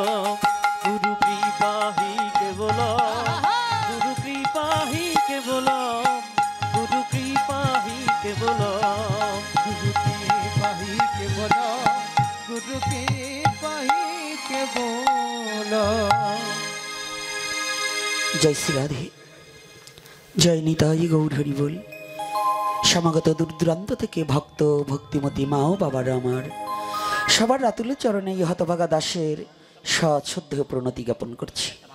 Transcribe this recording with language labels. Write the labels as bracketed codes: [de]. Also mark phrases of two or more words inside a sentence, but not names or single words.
[bn] গুরু কৃপাহি কে বলো গুরু কৃপাহি কে বলো গুরু কৃপাহি কে বলো [hi] गुरु के पाही के बोलो गुरु के पाही के बोलो [bn] জয় শ্রী রাধে, জয় নিতাই গৌর হরি বল। সমাগত দূর দূরান্ত থেকে ভক্ত ভক্তিমতী মা ও বাবারা আমার সবার রাতুল চরণে এই হতভাগা দাসের সশ্রদ্ধ প্রণতি জ্ঞাপন করছি।